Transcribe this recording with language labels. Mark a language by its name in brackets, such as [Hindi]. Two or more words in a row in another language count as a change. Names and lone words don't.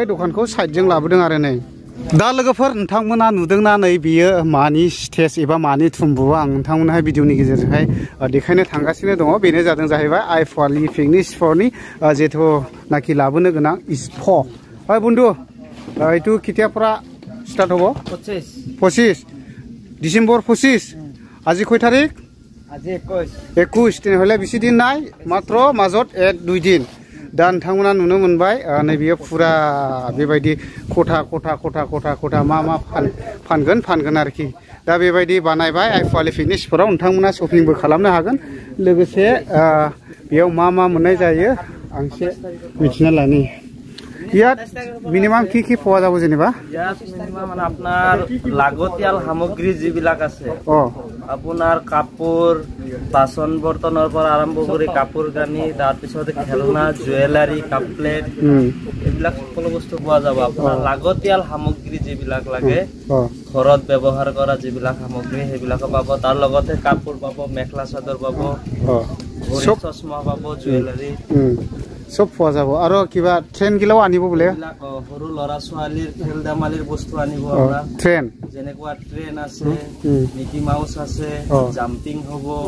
[Bodo] दखानखौ साइडजों लाबोदों आरो नै दा लोगोफोर नोंथांमोना नुदोंना नै बियो मानि स्टेज एबा मानि थुम्बु आं नोंथांमोनहाय भिडिअनि गेजेरजोंहाय देखायनो थांगासिनो दङ बेनो जादों जाहैबाय आइफवालि पिकनिक स्पटनि जेथुनाखि लाबोनो गोनां स्प ओइ बन्धु [Assamese] এইটো কেতিয়াৰ পৰা ষ্টাৰ্ট হ'ব 25 ডিচেম্বৰ 25 আজি কয় তাৰিখ আজি 21 তেনেহ'লে বেছি দিন নাই মাত্ৰ মাজত 1-2 দিন [Bodo] दा नोंथांमोना नुनो मोनबाय नै बियो फुरा बेबायदि खथा मा फानगोन आरोखि दा बेबायदि बानायबाय आइफवालि पिकनिक स्पटआव नोंथांमोना शपिंबो खालामनो हागोन लोगोसे बेयाव मा मोननाय जायो आं एसे मिथिना लानि [Assamese] ইয়াত মিনিমাম কি পোৱা যাব যেনিবা ইয়াত মিনিমাম মানে আপোনাৰ লাগতিয়াল সামগ্ৰী যিবিলাক আছে আপোনাৰ কাপোৰ বাচন বৰ্তনৰ পৰা আৰম্ভ কৰি কাপোৰ কানি তাৰ পিছতে খেলনা জুৱেলাৰী কাপ প্লেট এইবিলাক সকলো বস্তু পোৱা যাব আপোনাৰ লাগতিয়াল সামগ্ৰী যিবিলাক লাগে ঘৰত ব্যৱহাৰ কৰা যিবিলাক সামগ্ৰী সেইবিলাক পাব তাৰ লগতে কাপোৰ পাব মেখলা চাদৰ পাব ঘড়ী চশমা পাব জুৱেলাৰী सब পোৱা যাব আৰু কিবা ট্ৰেন গিলাও আনিব বলে সৰু লৰা ছোৱালীৰ খেল ধেমালিৰ বস্তু আনিব আমরা ট্ৰেন যেনেকুৱা ট্ৰেন আছে মিকি মাউস আছে জাম্পিং হ'ব